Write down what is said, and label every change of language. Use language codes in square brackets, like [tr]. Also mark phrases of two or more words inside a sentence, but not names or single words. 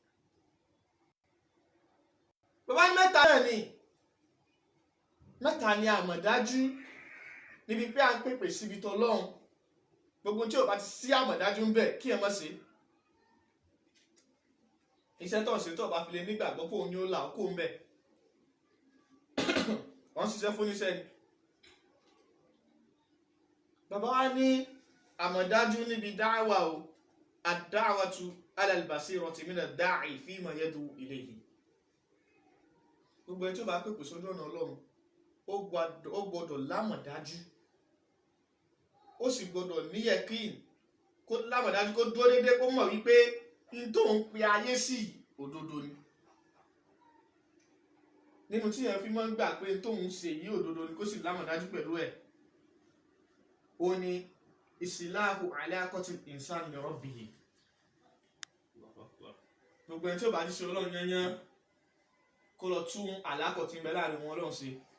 [yo] bàbá ní mẹ́ta ni àmọ̀dájú níbi pé à ń pèpè síbi tọ́lọ́run gbogbo tí ò bá ti sí àmọ̀dájú ń bẹ̀ kí ẹ má ṣe iṣẹ́ tó ń ṣe tó bá fi lè nígbàgbọ́ pé òun ni ó là ó kó ń bẹ̀ wọ́n ṣiṣẹ́ fún níṣẹ́ ni bàbá wa ní àmọ̀dájú níbi dáwà o [ar] الدعوة على البصيرة من الداعي فيما يدعو إليه [yo] ẹni tó bá pèpè sójú ọ̀nà Ọlọ́run ó gbọ́dọ̀ lámọ̀dájú ó sì gbọ́dọ̀ ní yẹ̀kín kó lámọ̀dájú kó dúró déédéé kó mọ̀ wípé n tó ń pe ayé sí òdodo ni nínú tí yẹn fi máa ń gbà pé n tó ń ṣe yí òdodo ni kó sì lámọ̀dájú pẹ̀lú ẹ̀ ó ní [ar] إصلاح علاقة الإنسان لربه [yo] gbogbo ẹni tí ó bá ti ṣe Ọlọ́run yányán kó lọ tún àlákọ̀ tí ń bẹ láàrin wọn Ọlọ́run ṣe